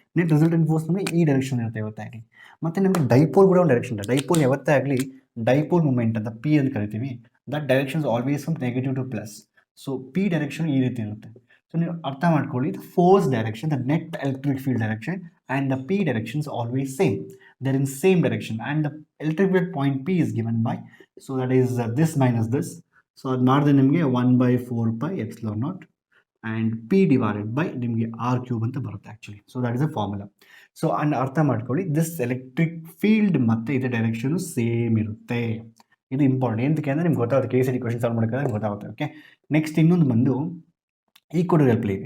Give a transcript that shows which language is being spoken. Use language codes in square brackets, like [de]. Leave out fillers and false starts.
[kn] Net resultant force ನಮಗೆ ಈ direction ಇರುತ್ತೆ ಯಾವತ್ತೇ ಆಗಲಿ. ಮತ್ತು ನಮಗೆ ಡೈಪೋಲ್ ಕೂಡ ಒಂದು ಡೈರೆಕ್ಷನ್ ಇದೆ. ಡೈಪೋಲ್ ಯಾವತ್ತೇ ಆಗಲಿ ಡೈಪೋಲ್ ಮೂಮೆಂಟ್ ಅಂತ ಪಿ ಅಂತ ಕರಿತೀವಿ. [en] That directions always from negative to plus. [kn] So P direction ಈ ರೀತಿ ಇರುತ್ತೆ. ಸೊ ನೀವು ಅರ್ಥ ಮಾಡ್ಕೊಳ್ಳಿ, [en] The force direction, the net electric field direction and the P direction is always same. They're in same direction, and the electric field point P is given by, so that is this minus this. [kn] So ಅದು ಮಾಡಿದ್ರೆ ನಿಮಗೆ 1/4πε0 and P divided by ನಿಮಗೆ R cube ಅಂತ ಬರುತ್ತೆ actually. [en] So that is a formula. [kn] So and ಅರ್ಥ ಮಾಡ್ಕೊಳ್ಳಿ, this electric field ಮತ್ತು ಇದರ ಡೈರೆಕ್ಷನು ಸೇಮ್ ಇರುತ್ತೆ. ಇದು ಇಂಪಾರ್ಟೆಂಟ್. ಎಂತಕ್ಕೆ ಅಂದರೆ ನಿಮ್ಗೆ ಗೊತ್ತಾಗುತ್ತೆ, KCD ಕ್ವಶನ್ ಸಾಲ್ವ್ ಮಾಡೋಕ್ಕೆ ಗೊತ್ತಾಗುತ್ತೆ. ಓಕೆ, ನೆಕ್ಸ್ಟ್ ಇನ್ನೊಂದು ಬಂದು ಈಕ್ವಟೋರಿಯಲ್ ಪ್ಲೇನ್.